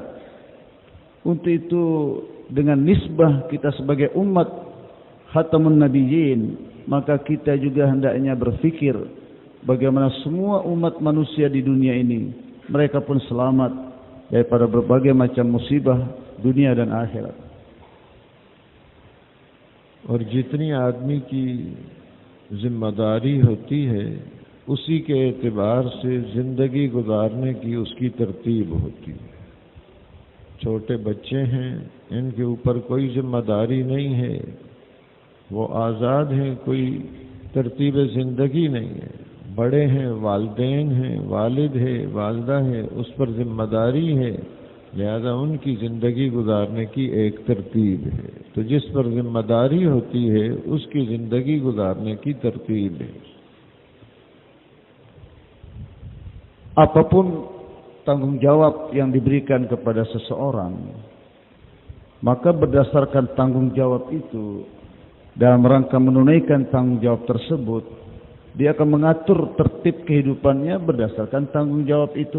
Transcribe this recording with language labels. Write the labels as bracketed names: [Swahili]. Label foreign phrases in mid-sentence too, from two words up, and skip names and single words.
[Indonesian] Untuk itu dengan nisbah kita sebagai umat [Arabic] خاتم النبيين, [Indonesian] maka kita juga hendaknya berfikir bagaimana semua umat manusia di dunia ini mereka pun selamat daripada berbagai macam musibah dunia dan akhirat. [Urdu] اور جتنی آدمی کی ذمہ داری ہوتی ہے، اسی کے اعتبار سے زندگی گزارنے کی اس کی ترتیب ہوتی ہے. چھوٹے بچے ہیں، ان کے اوپر کوئی ذمہ داری نہیں ہے، وہ آزاد ہیں، کوئی ترتیب زندگی نہیں ہے. بڑے ہیں، والدین ہیں، والد ہے، والدہ ہے، اس پر ذمہ داری ہے، لہٰذا ان کی زندگی گزارنے کی ایک ترتیب ہے. تو جس پر ذمہ داری ہوتی ہے اس کی زندگی گزارنے کی ترتیب ہے. [Indonesian] Apapun tanggung jawab yang diberikan kepada seseorang, maka berdasarkan tanggung jawab itu, dalam rangka menunaikan tanggung jawab tersebut, dia akan mengatur tertib kehidupannya berdasarkan tanggung jawab itu.